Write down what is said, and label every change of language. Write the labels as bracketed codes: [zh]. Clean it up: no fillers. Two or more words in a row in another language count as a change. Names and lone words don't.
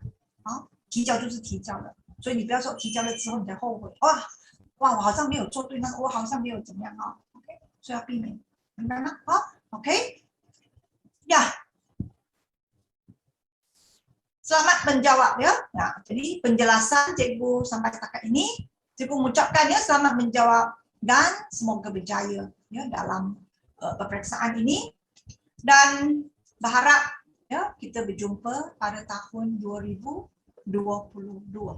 [zh] 好，提交就是提交了，所以你不要说提交了之后你才后悔，哇，我好像没有做对那个，我好像没有怎么样，OK，所以要避免，明白吗？ [ms] 好 ，OK，ya. Selamat menjawab ya. Nah, jadi penjelasan cikgu sampai setakat ini, cikgu mengucapkan ya selamat menjawab dan semoga berjaya ya dalam peperiksaan ini dan berharap ya kita berjumpa pada tahun 2022.